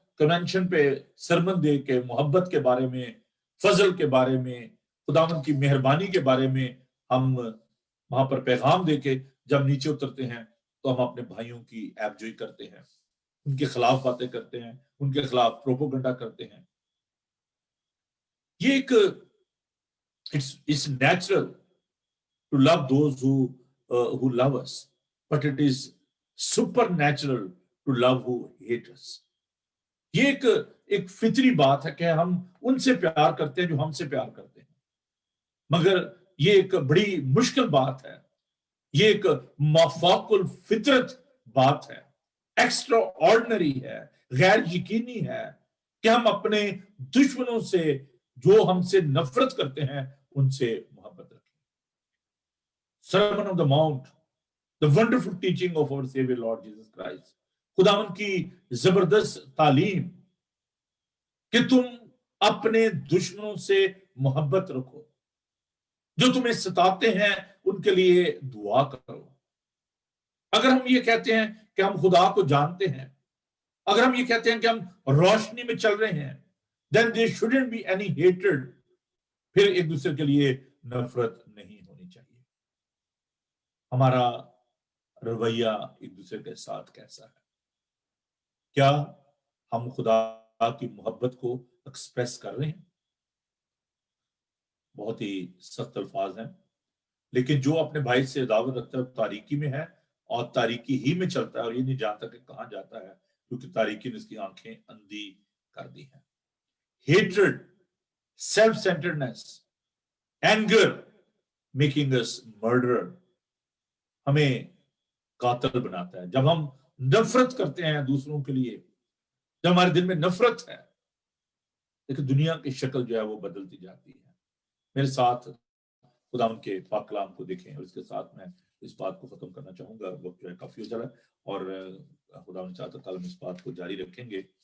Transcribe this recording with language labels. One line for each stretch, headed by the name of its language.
Urdu: Convention پہ sermon دے کے محبت کے بارے میں، فضل کے بارے میں، خداوند کی مہربانی کے بارے میں ہم وہاں پر پیغام دے کے جب نیچے اترتے ہیں تو ہم اپنے بھائیوں کی عیب جوئی کرتے ہیں، ان کے خلاف باتیں کرتے ہیں، ان کے خلاف پروپوگنڈا کرتے ہیں. یہ ایک
English: it's natural to love those who love us, but it is supernatural to love who hate us.
Urdu: یہ ایک فطری بات ہے کہ ہم ان سے پیار کرتے ہیں جو ہم سے پیار کرتے ہیں، مگر یہ ایک بڑی مشکل بات ہے، یہ ایک مافوق الفطرت بات ہے، ایکسٹرا آرڈنری ہے، غیر یقینی ہے کہ ہم اپنے دشمنوں سے جو ہم سے نفرت کرتے ہیں ان سے محبت رکھیں.
English: Sermon on the Mount, the wonderful teaching of our Savior Lord Jesus Christ.
Urdu: خداوند کی زبردست تعلیم کہ تم اپنے دشمنوں سے محبت رکھو، جو تمہیں ستاتے ہیں ان کے لیے دعا کرو. اگر ہم یہ کہتے ہیں کہ ہم خدا کو جانتے ہیں، اگر ہم یہ کہتے ہیں کہ ہم روشنی میں چل رہے ہیں،
English: then there shouldn't be any hatred.
Urdu: پھر ایک دوسرے کے لیے نفرت نہیں ہونی چاہیے. ہمارا رویہ ایک دوسرے کے ساتھ کیسا ہے؟ کیا ہم خدا کی محبت کو ایکسپریس کر رہے ہیں؟ بہت ہی سخت الفاظ ہیں، لیکن جو اپنے بھائی سے عداوت رکھتا ہے تاریکی میں ہے اور تاریکی ہی میں چلتا ہے اور یہ نہیں جانتا کہ کہاں جاتا ہے، کیونکہ تاریکی نے اس کی آنکھیں اندھی کر دی ہیں.
English: Hatred, self-centeredness, anger, making us murderer
Urdu: ہمیں قاتل بناتا ہے. جب ہم نفرت کرتے ہیں دوسروں کے لیے، جب ہمارے دل میں نفرت ہے، لیکن دنیا کی شکل جو ہے وہ بدلتی جاتی ہے. میرے ساتھ خداوند کے پاک کلام کو دیکھیں، اور اس کے ساتھ میں اس بات کو ختم کرنا چاہوں گا، وقت جو ہے کافی ہو جا رہا ہے اور خداوند چاہتا تعالیٰ ہم اس بات کو جاری رکھیں گے.